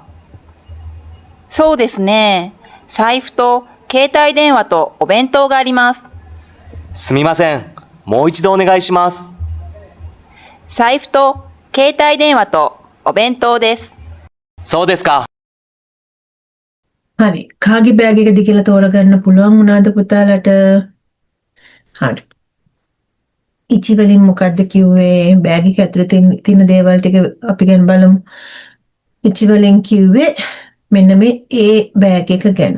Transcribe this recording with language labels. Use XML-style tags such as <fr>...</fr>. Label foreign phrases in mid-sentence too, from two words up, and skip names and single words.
<ja>そうですね。財布と携帯電話とお弁当があります。すみません。もう一度お願いします。財布と携帯電話とお弁当です。そうですか。</ja> <si>හරි. කාගේ බෑග් එකද කියලා තෝරගන්න පුළුවන් වුණාද පුතාලට? හරි. ඉචි වලින් මොකද්ද කිව්වේ? බෑග් එක ඇතුලේ තියෙන දේවල් ටික අපි ගැන බලමු. ඉචි වලින් කිව්වේ මෙන්න මේ A බෑග් එක ගැන.</si>